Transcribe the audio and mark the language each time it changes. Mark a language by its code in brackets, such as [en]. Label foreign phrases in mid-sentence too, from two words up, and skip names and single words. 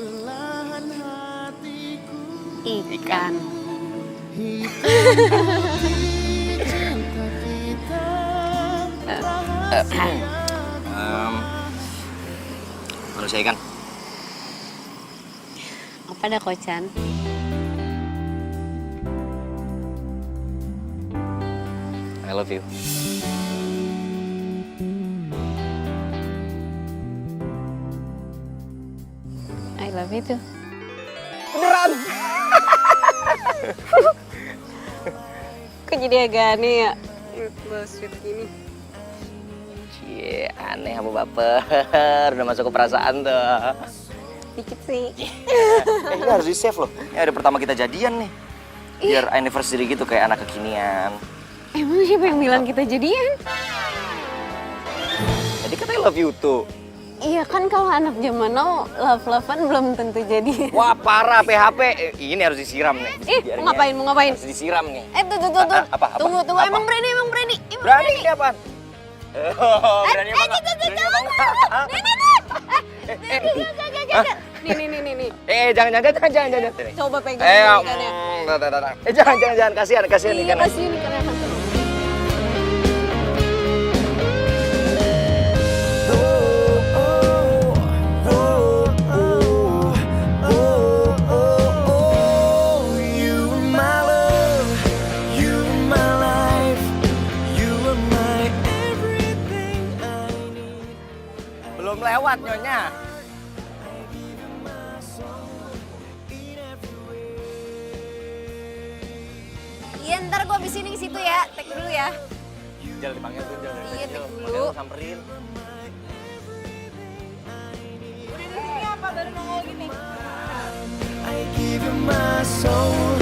[id] Ikan. Manusia ikan. Apa dah Kocan? [en] I love you. I love you too. [id] Kok jadi agak aneh ya? Sweet gini. Cie, aneh apa baper. Udah masuk ke perasaan tuh. Dikit sih. Ini harus di save loh. Ini hari pertama kita jadian nih. Biar anniversary gitu kayak anak kekinian. Emang siapa yang bilang kita jadian? Jadi katanya [en] love you [id] tuh. Iya kan kalau anak zaman now love-lovean belum tentu jadi. Wah parah PHP. Ini harus disiram nih. Mau ngapain, mau ngapain? Harus disiram nih. Tuh. Apa? Tunggu. Apa? Emang berani. Berani ini apaan? Oh, berani apa? Nih. Jangan. Coba pegang ikannya. Jangan. Kasihan Iya, ikannya. kasihan ikannya. [en] You are my love, you are my life, you are my everything I need. [id] Belum lewat nyonya. Iya ntar gue abis ini ke situ ya, tek dulu ya. Jangan dipanggil tuh, jangan. Iya, tek Makanya dulu. lu samperin. Udah di sini apa baru nongol gini? [en] I give you my soul.